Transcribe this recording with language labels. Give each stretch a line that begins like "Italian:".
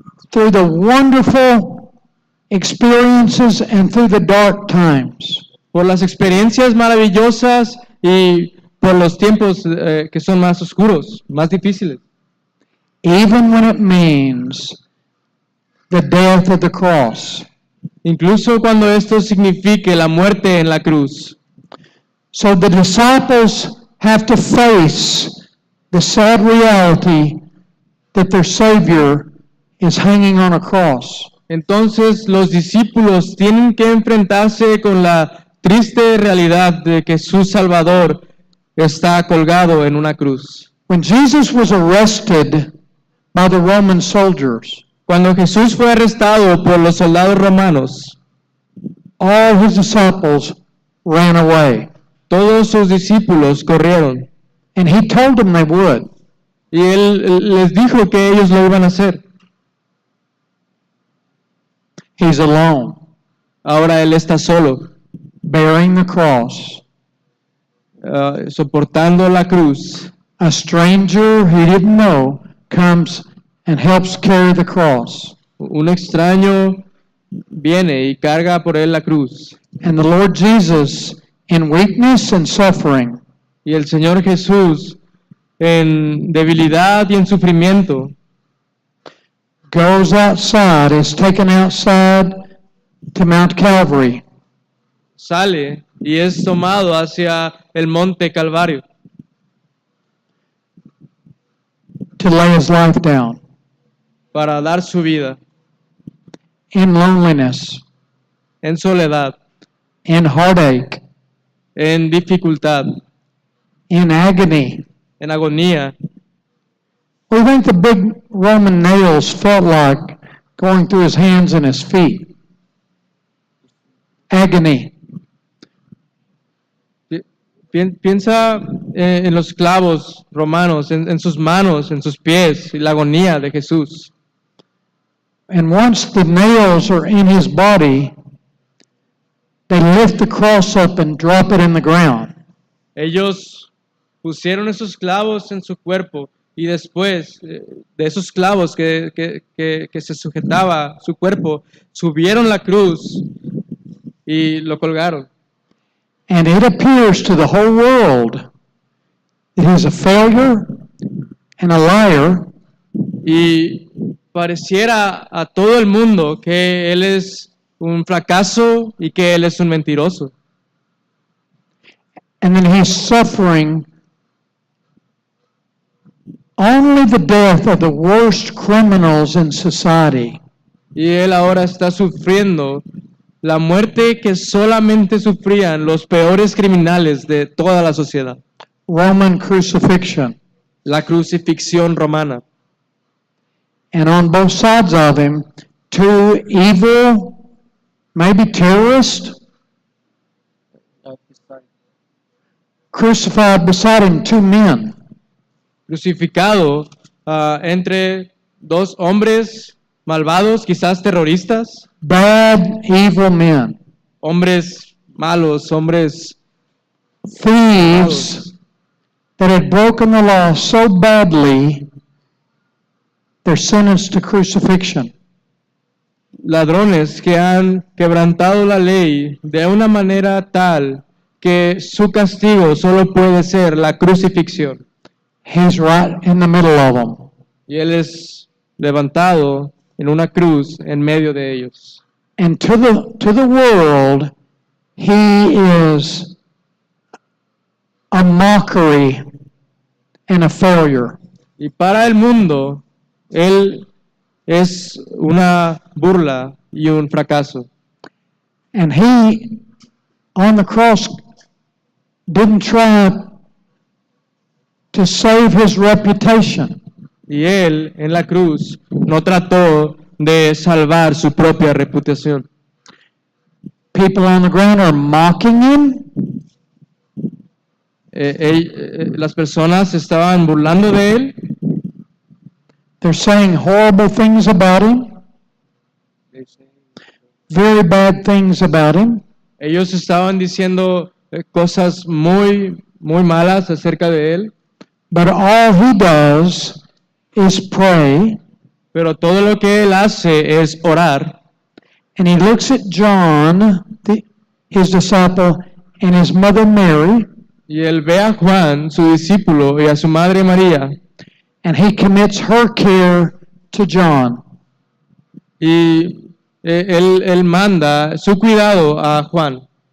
English: Through the wonderful experiences and through the dark times.
Spanish: por las experiencias maravillosas y por los tiempos que son más oscuros, más difíciles.
English: Even when it means the death of the cross.
Spanish: Incluso cuando esto signifique la muerte en la cruz.
English: So the disciples have to face the sad reality that their Savior is hanging on a cross.
Spanish: Entonces los discípulos tienen que enfrentarse con la triste realidad de que su Salvador está colgado en una cruz.
English: When Jesus was arrested by the Roman soldiers,
Spanish: Cuando Jesús fue arrestado por los soldados romanos,
English: all his disciples ran away.
Spanish: todos sus discípulos corrieron
English: And he told them they would.
Spanish: y él les dijo que ellos lo iban a hacer.
English: He's alone,
Spanish: Ahora él está solo,
English: bearing the cross.
Spanish: soportando la cruz.
English: A stranger he didn't know comes and helps carry the cross.
Spanish: Un extraño viene y carga por él la cruz.
English: And the Lord Jesus, in weakness and suffering,
Spanish: Y el Señor Jesús, en debilidad y en sufrimiento,
English: goes outside, is taken outside to Mount Calvary
Spanish: sale y es tomado hacia el monte Calvario
English: to lay his life down
Spanish: para dar su vida
English: in loneliness,
Spanish: en soledad,
English: in heartache,
Spanish: en dificultad,
English: in agony.
Spanish: en agonía.
English: What do you think the big Roman nails felt like going through his hands and his feet? Agony.
Spanish: Piensa en los clavos romanos, en sus manos, en sus pies, y la agonía de Jesús.
English: And once the nails are in his body, they lift the cross up and drop it in the ground.
Spanish: Ellos pusieron esos clavos en su cuerpo y después de esos clavos que se sujetaba su cuerpo, subieron la cruz y lo colgaron.
English: And it appears to the whole world that he's a failure and a liar,
Spanish: Y pareciera a todo el mundo que él es un fracaso y que él es un mentiroso.
English: and then he's suffering only the death of the worst criminals in society.
Spanish: Y él ahora está sufriendo la muerte que solamente sufrían los peores criminales de toda la sociedad.
English: Roman crucifixion.
Spanish: La crucifixión romana.
English: And on both sides of him, two evil, maybe terrorists, crucified beside him, two men.
Spanish: Crucificado entre dos hombres malvados, quizás terroristas,
English: Bad, evil men.
Spanish: hombres malos, hombres
English: Thieves that had broken the law so badly, they're sentenced to crucifixion.
Spanish: ladrones que han quebrantado la ley de una manera tal que su castigo solo puede ser la crucifixión.
English: He's right in the middle of them.
Spanish: Y él es levantado en una cruz en medio de ellos.
English: And to the world, he is a mockery and a failure.
Spanish: Y para el mundo, él es una burla y un fracaso.
English: And he, on the cross, didn't try to save his reputation.
Spanish: Y él en la cruz no trató de salvar su propia reputación.
English: People on the ground are mocking him.
Spanish: Las personas estaban burlando de él.
English: They're saying horrible things about him, very bad things about him.
Spanish: Ellos estaban diciendo cosas muy malas acerca de él.
English: But all he does is pray,
Spanish: Pero todo lo que él hace es orar.
English: and he looks at John, his disciple, and his mother Mary,
Spanish: Y él ve a Juan, su discípulo, y a su madre María.
English: and he commits her care to John.
Spanish: Y él manda su cuidado a Juan.